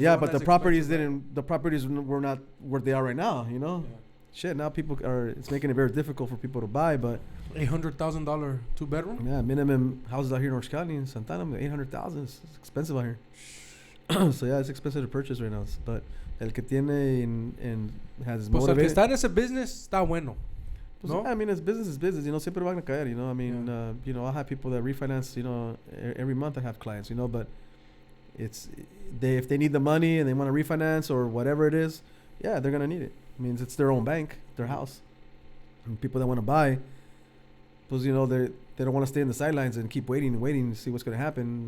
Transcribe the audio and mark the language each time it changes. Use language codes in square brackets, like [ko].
[en] Yeah, but the properties were not where they are right now. Yeah. Shit, now it's making it very difficult for people to buy, but $800,000 2-bedroom. Yeah, minimum houses out here in Orange County in Santana, $800,000. It's expensive out here. So yeah, it's expensive to purchase right now. But [es] el que tiene [en] and has motivated. [es] Pues el que está en ese business está bueno. Pues no? [en] Yeah, I mean, it's business is business. [es] Siempre van a caer. [en] I mean, I have people that refinance. Every month I have clients. But if they need the money and they want to refinance or whatever it is, yeah, they're gonna need it. I mean, it's their own bank, their house. And people that want to buy, because they don't want to stay in the sidelines and keep waiting to see what's going to happen.